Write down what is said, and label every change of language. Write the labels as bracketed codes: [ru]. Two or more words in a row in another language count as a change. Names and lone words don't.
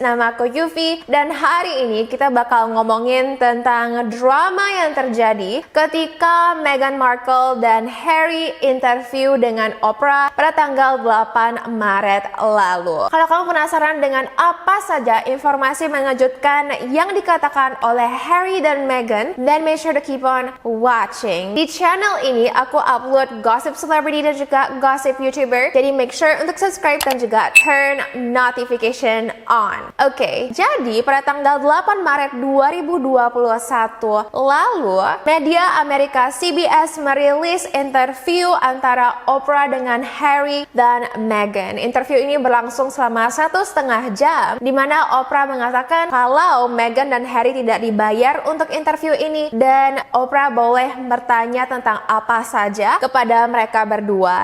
[id] Nama aku Yuvi dan hari ini kita bakal ngomongin tentang drama yang terjadi ketika Meghan Markle dan Harry interview dengan Oprah pada tanggal 8 Maret lalu. Kalau kamu penasaran dengan apa saja informasi mengejutkan yang dikatakan oleh Harry dan Meghan, [en] then make sure to keep on watching. [id] Di channel ini aku upload [en] gossip celebrity [id] dan juga [en] gossip YouTuber, [id] jadi [en] make sure [id] untuk subscribe dan juga [en] turn notification on. [id] Oke, jadi pada tanggal 8 Maret 2021 lalu, media Amerika CBS merilis interview antara Oprah dengan Harry dan Meghan. Interview ini berlangsung selama 1,5 jam, di mana Oprah mengatakan kalau Meghan dan Harry tidak dibayar untuk interview ini dan Oprah boleh bertanya tentang apa saja kepada mereka berdua.